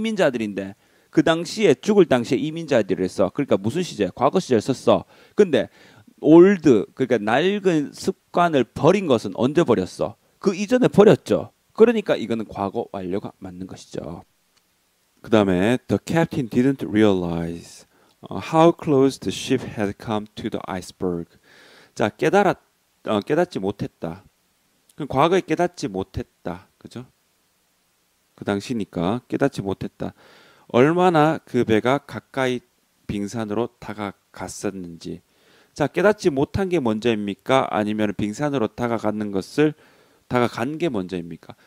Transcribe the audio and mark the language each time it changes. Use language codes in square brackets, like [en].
[ko] 이민자들인데 그 당시에 죽을 당시에 이민자들이었어. 그러니까 무슨 시제? 과거 시제를 썼어. 근데 올드, 그러니까 낡은 습관을 버린 것은 언제 버렸어? 그 이전에 버렸죠. 그러니까 이거는 과거 완료가 맞는 것이죠. 그 다음에 [en] the captain didn't realize how close the ship had come to the iceberg. [ko] 자, 깨닫지 못했다. 그럼 과거에 깨닫지 못했다. 그죠? 그 당시니까 깨닫지 못했다. 얼마나 그 배가 가까이 빙산으로 다가갔었는지. 자, 깨닫지 못한 게 먼저입니까? 아니면 빙산으로 다가간 게 먼저입니까?